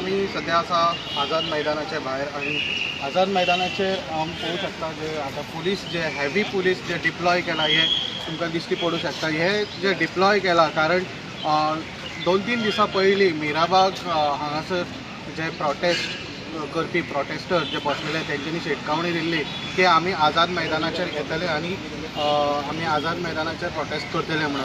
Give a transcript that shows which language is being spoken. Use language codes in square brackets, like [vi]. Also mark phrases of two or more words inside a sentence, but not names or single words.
[kok] आम्ही सध्या असा आझाद मैदानाच्या बाहेर आणि आझाद मैदानाचे पळू शकता जे आता पुलीस जे [en] heavy police [kok] जे डिप्लॉय केला हे तुमकां दिश्टी पडू शकता। हे जे डिप्लॉय केला कारण 2-3 दिसां पयलीं मिराबाग हांगासर जे प्रोटेस्ट करपी प्रोटेस्टर जे बसलेले तेंच्यांनी शिटकावणी दिल्ली की आमी आझाद मैदानाचेर येतले आनी आमी आझाद मैदानाचेर प्रोटेस्ट करतले म्हणून।